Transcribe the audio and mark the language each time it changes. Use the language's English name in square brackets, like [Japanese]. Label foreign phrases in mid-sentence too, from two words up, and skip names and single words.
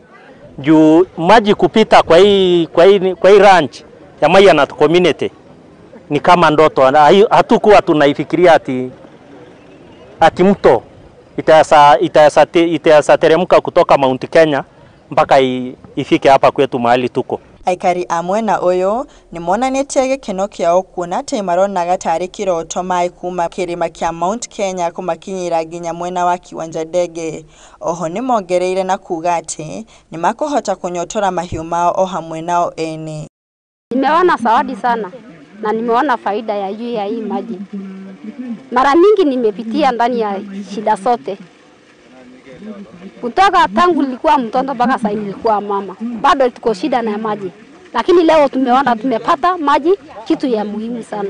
[Swahili] Juu maji kupita kwa hii ranch ya Mayanat community ni kama ndoto. Hatukuwa tunaifikiria ati mto itasateremka kutoka Mount Kenya mpaka ifike hapa kwetu mahali tuko. [Kikuyu] Aikari amwe na uyu ni monanitie gikeno kiao kuona ati maronaga tari kiroto mai kuma kirima kia Mount Kenya kumakinyira nginya mwena wa kiwanja ndege. Oho ni mongereire na kuga ati ni makuhota kunyotora mahiũ mao o hamwe nao ene. [Swahili] Nimeona zawadi sana na nimeona faida ya juu ya hii maji. Mara mingi nimepitia ndani ya shida zote. Kutoka tangu nilikuwa mtoto mpaka sasa nilikuwa mama. Bado tuko shida na maji. Lakini leo tumeona tumepata maji, kitu ya muhimu sana.